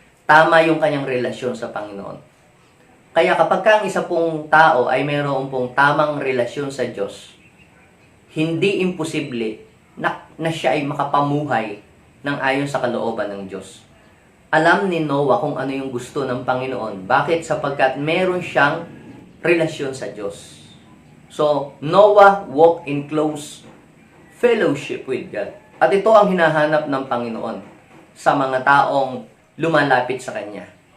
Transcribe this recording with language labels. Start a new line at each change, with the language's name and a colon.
Filipino: Tama yung kanyang relasyon sa Panginoon. Kaya kapag ang isa pong tao ay meron pong tamang relasyon sa Diyos, hindi imposible na siya ay makapamuhay ng ayon sa kalooban ng Diyos. Alam ni Noah kung ano yung gusto ng Panginoon. Bakit? Sapagkat meron siyang relasyon sa Diyos.
English: So, Noah walked in close fellowship with God.
Filipino: At ito ang hinahanap ng Panginoon sa mga taong lumalapit sa Kanya.